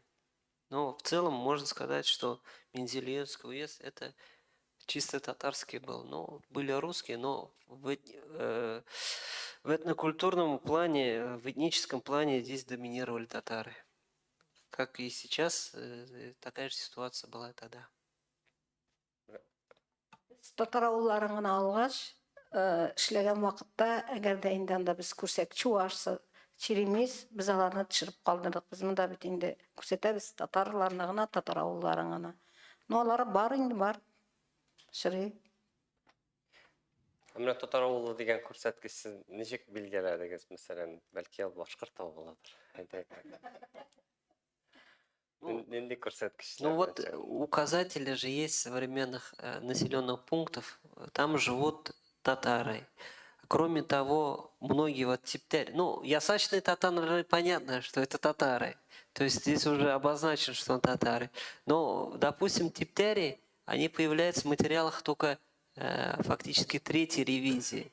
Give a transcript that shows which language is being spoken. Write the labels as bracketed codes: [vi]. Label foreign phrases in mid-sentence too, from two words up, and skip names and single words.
[ru] Но в целом можно сказать, что Мензелинский уезд это чисто татарский был. Ну, были русские, но в этнокультурном плане, в этническом плане здесь доминировали татары. Как и сейчас, такая же ситуация была тогда. [tt] Татар авылларын гына алгач, эшләгән вакытта, әгәр дә инде анда без күрсәк, чуаш, черемис, без аларны төшереп калдырдык. Без монда бит инде күрсәтәбез татарларны гына, татар авылларын гына. Но алар бар инде бар. Шырый. Менә татар авылы дигән күрсәткеч сез ничек билгеләдегез? Мәсәлән, бәлки ул башкорт авылыдыр. Нинди күрсәткечләр? [ru] Ну вот указатели же есть современных населенных пунктов, там живут татары. Кроме того, многие вот типтяри, ну, ясачные татары, понятно, что это татары. То есть здесь уже обозначено, что он татары. Но, допустим, типтяри, они появляются в материалах только фактически третьей ревизии.